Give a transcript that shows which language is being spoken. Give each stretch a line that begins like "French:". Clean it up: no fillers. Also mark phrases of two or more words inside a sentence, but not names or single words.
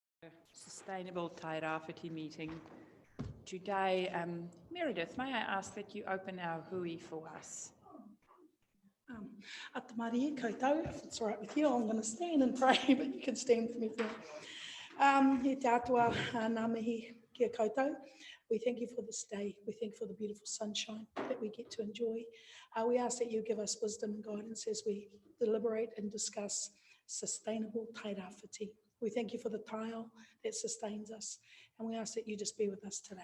English: Sustainable Tairafiti meeting today. Meredith, may I ask that you open our hui for us?
Māori: Atamarie koutou,
English: if it's all right with you, I'm going to stand and pray, but you can stand for me too.
Māori: He te atua ngā mihi kia koutou.
English: We thank you for this day. We thank you for the beautiful sunshine that we get to enjoy. We ask that you give us wisdom and guidance as we deliberate and discuss sustainable tairafiti. We thank you for the tile that sustains us, and we ask that you just be with us today.